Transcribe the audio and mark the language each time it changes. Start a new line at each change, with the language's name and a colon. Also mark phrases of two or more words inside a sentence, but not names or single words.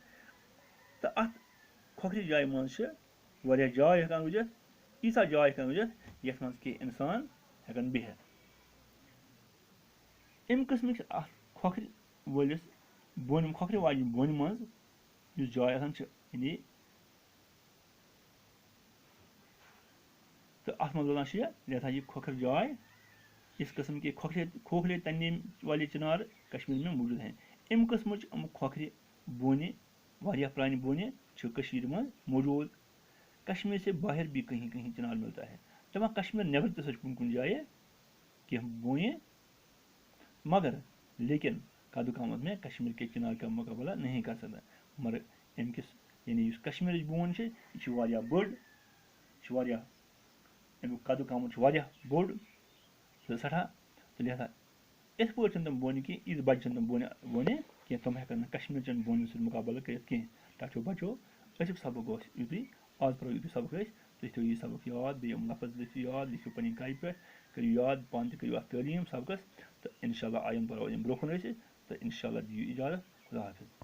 Kashmiri: تہٕ اَتھ کھۄکھرِ جایہِ منٛز چھِ واریاہ جاے ہٮ۪کان روٗزِتھ ییٖژاہ جاے ہٮ۪کان روٗزِتھ یَتھ منٛز کینٛہہ اِنسان ہٮ۪کان بِہِتھ اَمہِ قٕسمٕکۍ اَتھ کھۄکھرِ وٲلِس کھۄکھرِ واجنہِ بونہِ منٛز یُس جاے آسان چھِ یعنی تہٕ اَتھ منٛز روزان چھِ لہذا یہِ کھۄکھر جاے
Urdu: اس قسم کے کھوکھلے تننے والے چِنار کشمیٖر میں موٗجوٗد ہیں
Kashmiri: اَمہِ قٕسمٕچ یِم کھۄکھرِ بونہِ واریاہ پرٛانہِ بونہِ چھِ کٔشیٖرِ منٛز موٗجوٗد
Urdu: کشمیٖر سے باہر بھی کہیں چِنار ملتا ہے
Kashmiri: دَپان کشمیٖر نٮ۪بر تہِ ہسا چھِ کُنہِ جایہِ کینٛہہ
Urdu: بونہِ مگر لیکن قدٕ قامت میں کشمیٖر کے چِنار کا مقابلہ نہیں کر سکتا
Kashmiri: مگر اَمہِ کِس یعنی یُس کشمیٖرٕچ بون چھِ یہِ چھِ واریاہ بٔڑ یہِ چھِ واریاہ اَمیُک قدٕ قامت چھُ واریاہ بوٚڑ تہٕ سٮ۪ٹھاہ تہٕ لہذا یِتھ پٲٹھۍ چھِنہٕ تِم بونہِ کینٛہہ یِژھ بجہِ چھِنہٕ تِم بونہِ کینٛہہ تِم ہٮ۪کن نہٕ کشمیٖرچٮ۪ن بونٮ۪ن سۭتۍ مُقابلہٕ کٔرِتھ کینٛہہ ٹاٹھیو بچو أزیُک سبق اوس یُتُے آز پرو یُتُے سبق أسۍ تُہۍ تھٲیِو یہِ سبق یاد بیٚیہِ یِم لفظ لیکھِو یاد لیکھِو پنٕنہِ کاپہِ پٮ۪ٹھ کٔرِو یاد پانہٕ تہِ کٔرِو اَتھ تعلیٖم سبقس تہٕ اِنشاء اللہ آیِنٛدٕ پرو برٛونٛہہ کُن أسۍ تہٕ اِنشاء اللہ دِیِو اِجازت خُدا حافِظ